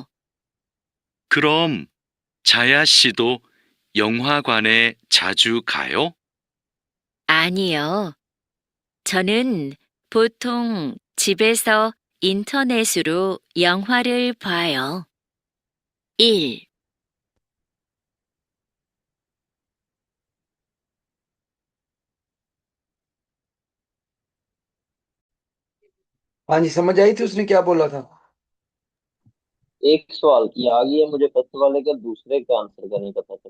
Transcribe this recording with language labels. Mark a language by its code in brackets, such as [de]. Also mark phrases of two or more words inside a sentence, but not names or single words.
[ko] 그럼 자야 씨도 영화관에 자주 가요? 아니요. 저는 보통 집에서 인터넷으로 영화를 봐요. 1. [hi] हाँ जी, समझ आई थी उसने क्या बोला था। एक सवाल की आ गई है मुझे पता वाले का, दूसरे का आंसर का नहीं पता चला।